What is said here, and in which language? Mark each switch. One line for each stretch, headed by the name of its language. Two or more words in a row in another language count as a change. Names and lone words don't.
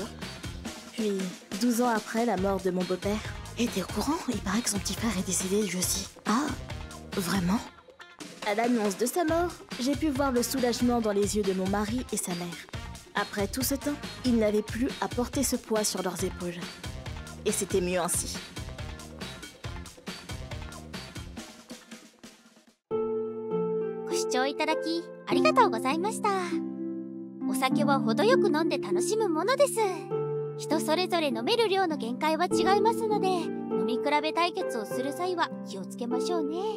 French: Puis, 12 ans après la mort de mon beau-père, et t'es au courant? Il paraît que son petit frère est décédé lui aussi. Ah, vraiment? À l'annonce de sa mort, j'ai pu voir le soulagement dans les yeux de mon mari et sa mère. Après tout ce temps, ils n'avaient plus à porter ce poids sur leurs épaules. Et c'était mieux ainsi.
Japanese: ご視聴いただきありがとうございました。お酒は程よく飲んで楽しむものです。人それぞれ飲める量の限界は違いますので、飲み比べ対決をする際は気をつけましょうね。